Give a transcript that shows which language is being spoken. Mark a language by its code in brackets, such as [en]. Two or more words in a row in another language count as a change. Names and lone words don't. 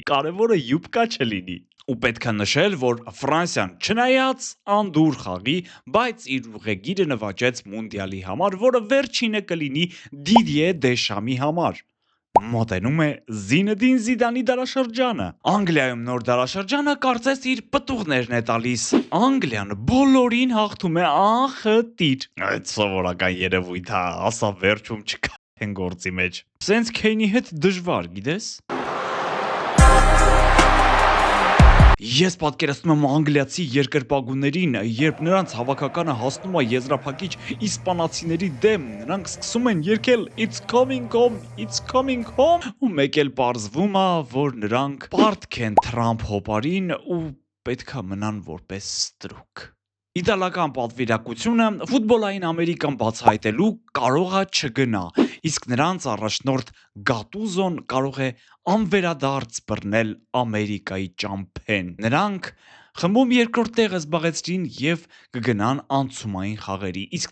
[hy] Կարևորը յուբկա չլինի։ Ու պետք է նշել, որ Ֆրանսիան չնայած անդուր խաղի, բայց իր ուղեգիրը նվաճեց մունդիալի համար, որը վերջինը կլինի Դիդիե Դեշամի համար։ Մոտենում է Զինեդին Զիդանի դարաշրջանը։ Անգլիայում նոր դարաշրջանը կարծես իր պտուղներն է տալիս։ Անգլիան բոլորին հաղթում է անխտիր։ Այդ սովորական երևույթ է, ասա վերջում չկա են գործի մեջ։ Սենց Քեյնի հետ դժվար, գիտես։ Ես պատկերացնում եմ անգլիացի երկրպագուներին, երբ նրանց հավաքականը հասնում է եզրափակիչ իսպանացիների դեմ, նրանք սկսում են երգել [en] It's coming home, it's coming home, [hy] ու մեկ էլ պարզվում է, որ նրանք պարտք են Թրամփ հոպարին ու պետքա մնան որպես ստրուկ։ Իտալական պատվիրակությունը ֆուտբոլային Ամերիկան բացահայտելու կարող է չգնա, իսկ նրանց առաջնորդ Գատուզոն կարող է անվերադարձ բռնել Ամերիկայի ճամփեն։ Նրանք խմբում երկրորդ տեղը զբաղեցրին եւ կգնան անցումային խաղերի, իսկ